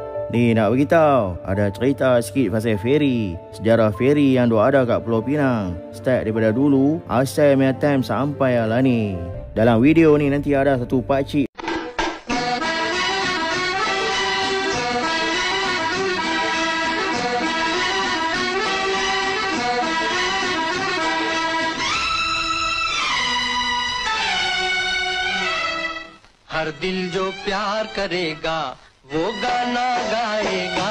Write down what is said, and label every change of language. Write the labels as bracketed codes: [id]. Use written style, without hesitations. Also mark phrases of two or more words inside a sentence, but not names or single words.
[ms] Ni nak beritahu, ada cerita sikit pasal feri. Sejarah feri yang ada kat Pulau Pinang. Start daripada dulu, asal punya time sampai lah ni. Dalam video ni nanti ada satu pakcik. [hi] हर दिल जो प्यार करेगा वो गाना गाएगा।